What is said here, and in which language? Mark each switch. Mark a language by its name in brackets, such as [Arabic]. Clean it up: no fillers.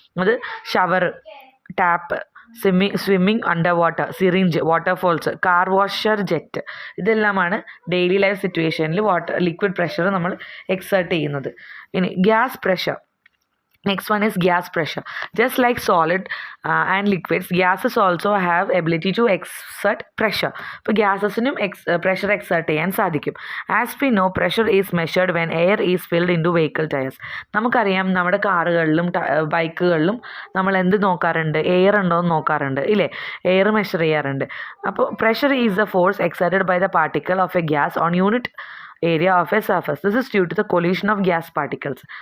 [Malayalam] അത് shower, tap, swimming under water, syringe, waterfalls, car washer, jet. ഇതെല്ലാമാണ് daily life സിറ്റുവേഷനിൽ liquid pressure നമ്മൾ exert ചെയ്യുന്നത്. ഇനി gas pressure. [English] Next one is gas pressure. Just like solid and liquids, gases also have ability to exert pressure. [Malayalam] അപ്പോൾ ഗ്യാസസിനും pressure exert ചെയ്യാൻ സാധിക്കും. [English] As we know, pressure is measured when air is filled into vehicle tires. [Malayalam] നമുക്കറിയാം നമ്മുടെ കാറുകളിലും ബൈക്കുകളിലും നമ്മൾ എന്ത് നോക്കാറുണ്ട്, air ഉണ്ടോ എന്ന് നോക്കാറുണ്ട് ഇല്ലേ, എയർ മെഷർ ചെയ്യാറുണ്ട്. [English] അപ്പോൾ pressure is the force exerted by the particle of a gas on unit area of a surface. This is due to the collision of gas particles.